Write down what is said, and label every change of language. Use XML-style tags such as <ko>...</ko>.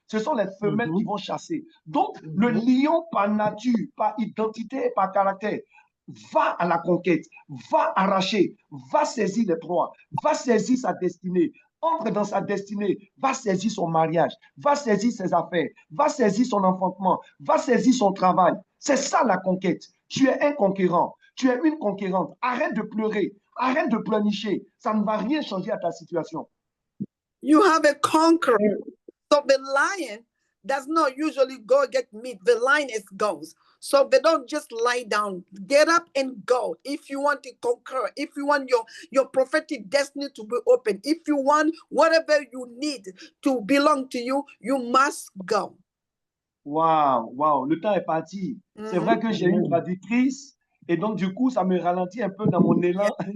<fr>Ce sont les femelles qui vont chasser. Donc, le lion, par nature, par identité et par caractère, va à la conquête, va arracher, va saisir les proies, va saisir sa destinée, entre dans sa destinée, va saisir son mariage, va saisir ses affaires, va saisir son enfantement, va saisir son travail. C'est ça la conquête. Tu es un conquérant, tu es une conquérante. Arrête de pleurer, arrête de pleurnicher. Ça ne va rien changer à ta situation.</fr> <en>You have a conqueror. So the lion does not usually go get meat. The lioness goes. So they don't just lie down. Get up and go. If you want to conquer, if you want your prophetic destiny to be open, if you want whatever you need to belong to you, you must go.</en> <fr>Wow, wow, le temps est parti. C'est vrai que j'ai une traductrice et donc du coup, ça me ralentit un peu dans mon élan.</fr>